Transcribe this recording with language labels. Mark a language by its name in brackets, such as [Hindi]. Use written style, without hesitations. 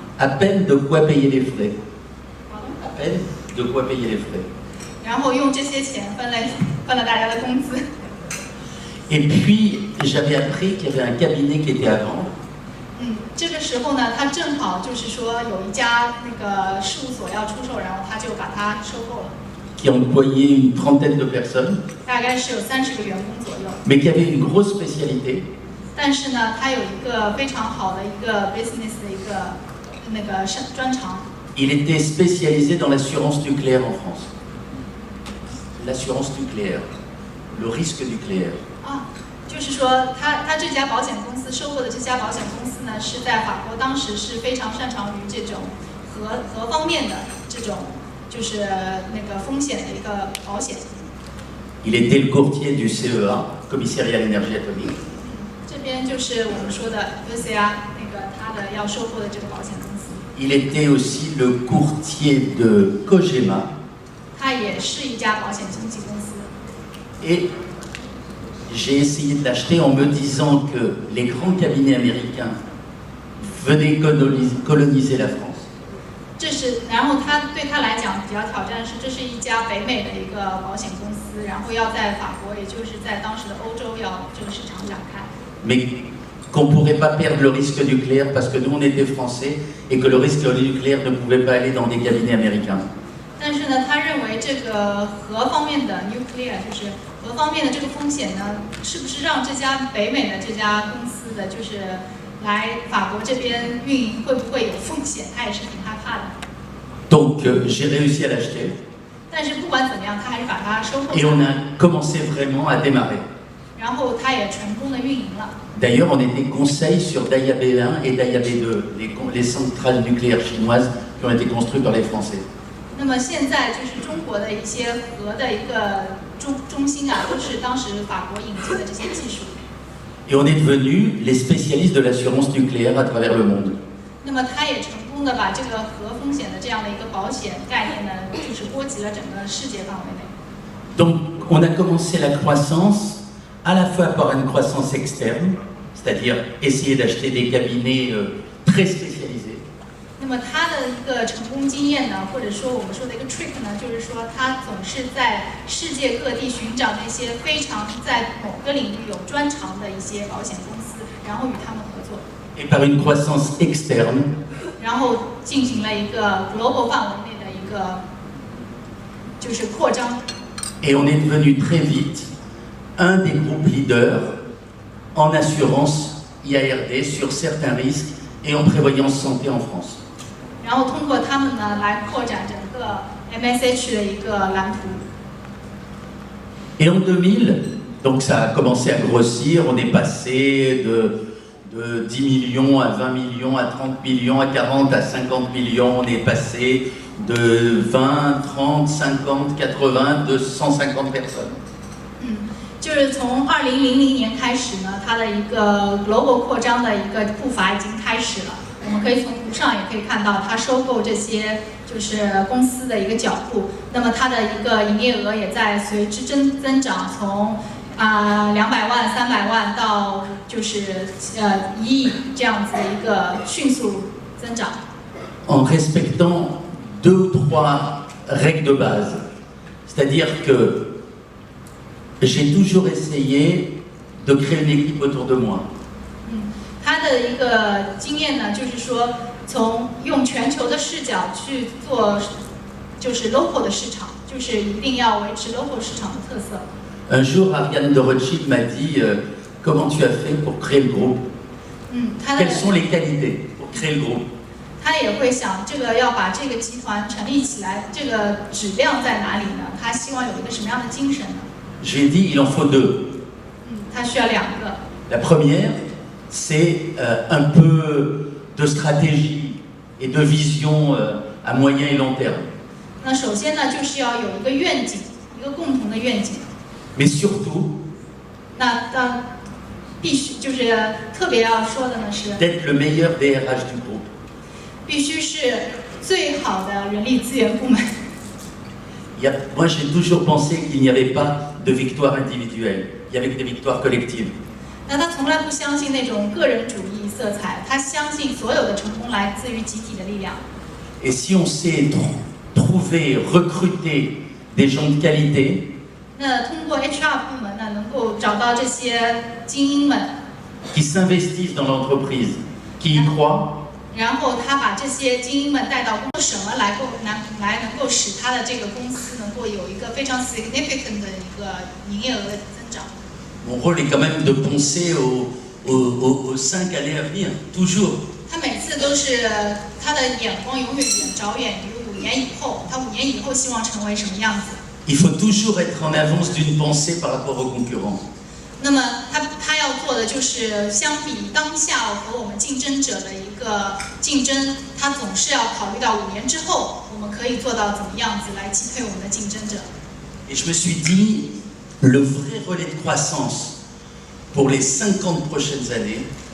[French] À peine de quoi payer les frais. À peine de quoi payer les frais. [Chinese] 然后用这些钱分了大家的工资。 [French] Et puis, j'avais appris qu'il y avait un cabinet qui était à vendre. [Chinese] 这个时候呢，他正好就是说有一家那个事务所要出售，然后他就把它收购了。 [French] Qui employait une trentaine de personnes. [Chinese] 大概是有30个员工左右。 [French] Mais qui avait une grosse spécialité. [Chinese] 但是呢，他有一个非常好的一个 [English] business [Chinese] 的一个那个专长。 [French] Il était spécialisé dans l'assurance nucléaire en France. L'assurance nucléaire, le risque nucléaire. [Chinese] 就是说他这家保险公司收购的这家保险公司呢，是在法国当时是非常擅长于这种核方面的这种就是那个风险的一个保险。 [French] Il était le courtier du CEA, Commissariat à l'énergie atomique. [Chinese] 这边就是我们说的 ECA 那个他的要收购的这个保险公司。 [French] Il était aussi le courtier de Cogema. [Chinese] 他也是一家保险经纪公司。 [French] Et j'ai essayé de l'acheter en me disant que les grands cabinets américains venaient coloniser la France. [Chinese] 然后对他来讲比较挑战的是，这是一家北美的一个保险公司，然后要在法国，也就是在当时的欧洲要这个市场展开。 [French] Mais qu'on ne pourrait pas perdre le risque nucléaire parce que nous on était français et que le risque nucléaire ne pouvait pas aller dans des cabinets américains. [Chinese] 但是呢，他认为这个核方面的 [English] nuclear [Chinese] 就是核方面的这个风险呢，是不是让这家北美的这家公司的就是来法国这边运营会不会有风险？他也是挺害怕的。 [French] Donc j'ai réussi à l'acheter. [Chinese] 但是不管怎么样，他还是把它收购。 [French] Et on a commencé vraiment à démarrer. [Chinese] 然后他也成功的运营了。 [French] D'ailleurs, on était conseil sur Daya B1 et Daya B2, les centrales nucléaires chinoises qui ont été construites par les Français. [Chinese] 那么现在就是中国的一些核的一个中心啊，都是当时法国引进的这些技术。 [French] Et on est devenus les spécialistes de l'assurance nucléaire à travers le monde. [Chinese] 那么他也成功的把这个核风险的这样的一个保险概念呢，就是波及了整个世界范围内。 [French] Donc on a commencé la croissance à la fois par une croissance externe, c'est-à-dire essayer d'acheter des cabinets très spécialisés. [Chinese] 那么他的一个成功经验呢，或者说我们说的一个 [English] trick [Chinese] 呢，就是说他总是在世界各地寻找那些非常在某个领域有专长的一些保险公司，然后与他们合作。 [French] Et par une croissance externe, [Chinese] 然后进行了一个 [English] global [Chinese] 范围内的一个就是扩张。 [French] et on est devenu très vite un des groupes leaders en assurance IARD sur certains risques et en prévoyance santé en France. [Chinese] 然后通过他们呢来扩展整个 MSH 的一个蓝图。 Et en 2000, donc ça a commencé à grossir, on est passé de 10 millions à 20 millions, à 30 millions, à 40, à 50 millions, on est passé de 20, 30, 50, 80, de 150 personnes. 就是从2000年开始呢，它的一个 [English] global [Chinese] 扩张的一个步伐已经开始了。我们可以从图上也可以看到，它收购这些就是公司的一个脚步。那么它的一个营业额也在随之增长，从200万、300万到就是1亿这样子的一个迅速增长。 [French] En respectant 2 ou 3 règles de base, c'est-à-dire que j'ai toujours essayé de créer une équipe autour de moi. [Chinese] 他的一个经验呢，就是说从用全球的视角去做，就是 [English] local [Chinese] 的市场，就是一定要维持 local 市场的特色。 [French] Un jour, Ariane de Rothschild m'a dit comment tu as fait pour créer le groupe? Quelles sont les qualités pour créer le groupe? [Chinese] 他也会想，这个要把这个集团成立起来，这个质量在哪里呢？他希望有一个什么样的精神呢？ [French] J'ai dit il en faut 2. [Chinese] 他需要2个。 [French] La première, c'est un peu de stratégie et de vision à moyen et long terme. [Chinese] 那首先呢，就是要有一个愿景，一个共同的愿景。 [French] Mais surtout, [Chinese] 那必须就是特别要说的呢是 [French] d'être le meilleur DRH du groupe. [Chinese] 必须是最好的人力资源部门。 [French] Moi, j'ai toujours pensé qu'il n'y avait pas de victoire individuelle, il y avait que des victoires collectives. [Chinese] 那他从来不相信那种个人主义色彩，他相信所有的成功来自于集体的力量。 [French] Et si on sait trouver, recruter des gens de qualité, [Chinese] 那通过 HR 部门呢，能够找到这些精英们， [French] qui s'investissent dans l'entreprise, qui y croient, [Chinese] 然后他把这些精英们带到公司，什么能够使他的这个公司能够有一个非常 [English] significant [Chinese] 的一个营业额的增长。 [French] mon rôle est quand même de penser aux 5 années à venir, toujours. [Chinese] 他每次都是他的眼光永远着眼于5年以后，他5年以后希望成为什么样子。 [French] Il faut toujours être en avance d'une pensée par rapport aux concurrents. [Chinese] 那么他要做的就是相比当下和我们竞争者的一个竞争，他总是要考虑到5年之后我们可以做到怎么样子来击退我们的竞争者。 [French] Et je me suis dit, le vrai relais de croissance pour les 50 prochaines années,